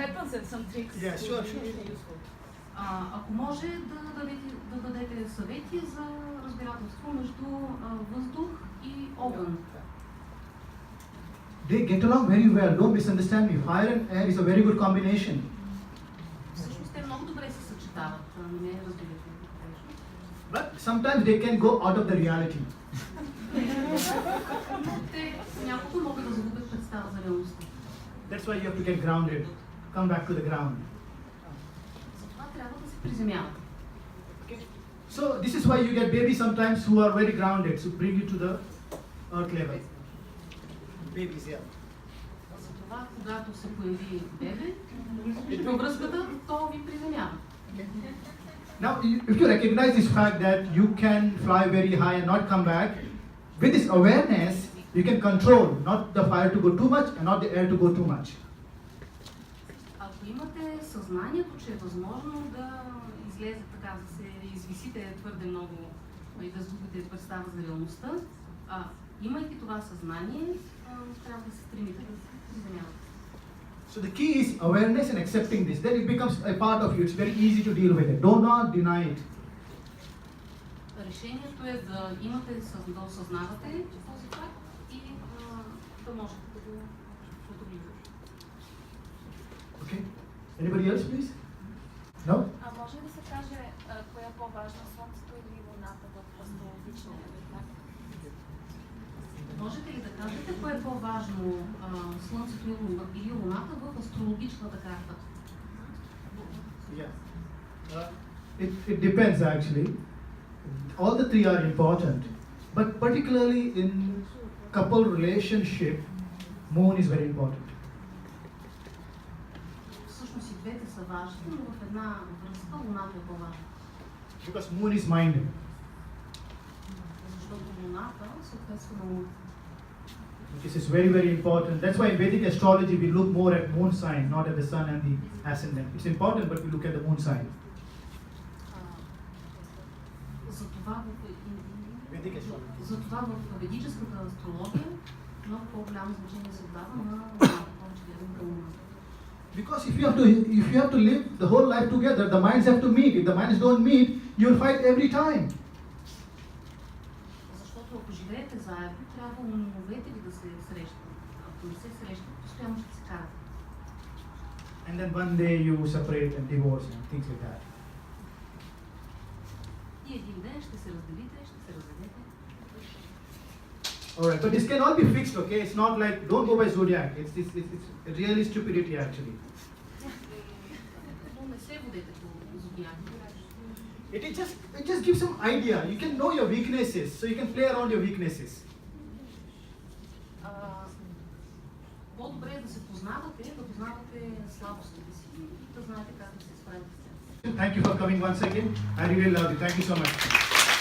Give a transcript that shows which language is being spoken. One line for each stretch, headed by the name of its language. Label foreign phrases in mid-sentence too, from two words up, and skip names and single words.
English: Yeah, sure, would be sure. really useful.
Bulgarian: Ако може да дадете съвети за разбирателство между въздух и огън.
English: They get along very well. Don't misunderstand me. Fire and air is a very good combination.
Bulgarian: Всъщност те много добре се съчетават. Не разбирате грешно.
English: But sometimes they can go out of the reality.
Bulgarian: Но те някога могат да загубят представа за реалността.
English: That's why you have to get grounded. Come back to the ground.
Bulgarian: Затова трябва да се приземявате.
English: So this is why you get babies sometimes who are very grounded, so bring you to the earth level. Babies, yeah.
Bulgarian: Затова, когато се появи бебе, във връзката, то ви приземява.
English: Now, if you recognize this fact that you can fly very high and not come back, with this awareness, you can control not the fire to go too much and not the air to go too much.
Bulgarian: Ако имате съзнанието, че е възможно да излезе така, да се извисите твърде много и да загубите представа за реалността, имайки това съзнание, трябва да се стремите да се приземявате.
English: So the key is awareness and accepting this. Then it becomes a part of you. It's very easy to deal with it. Do not deny it.
Bulgarian: Решението е да имате, да осъзнавате този факт и да можете да го контролирате.
English: Okay. Anybody else, please? No?
Bulgarian: А може ли да се каже коя е по-важна, Слънцето или Луната в астрологичния етап? Можете ли да кажете кое е по-важно, Слънцето или Луната в астрологичната карта?
English: Yeah. It depends actually. All the three are important, but particularly in couple relationship, moon is very important.
Bulgarian: Всъщност и двете са важни, но в една връзка Луната е по-важна.
English: Because moon is minded.
Bulgarian: Защото Луната съответства на Луната.
English: This is very, very important. That's why in Vedic astrology we look more at moon sign, not at the sun and the ascendant. It's important, but we look at the moon sign.
Bulgarian: Затова в ведическата астрология много по-голямо значение се дава на Луната, повече гледам към Луната.
English: Because if you have to live the whole life together, the minds have to meet. If the minds don't meet, you'll fight every time.
Bulgarian: Защото ако живеете заедно, трябва умовете ви да се срещат. Ако не се срещат, постоянно ще се карат.
English: And then one day you separate and divorce and things like that.
Bulgarian: И един ден ще се разделите, ще се разведете.
English: Alright, but this can all be fixed, okay? It's not like, don't go by zodiac. It's really stupidity actually.
Bulgarian: Но не се водете по зодиака.
English: It just gives some idea. You can know your weaknesses, so you can play around your weaknesses.
Bulgarian: По-добре е да се познавате, да познавате слабостите си и да знаете как да се справите с тях.
English: Thank you for coming once again. I really love you. Thank you so much.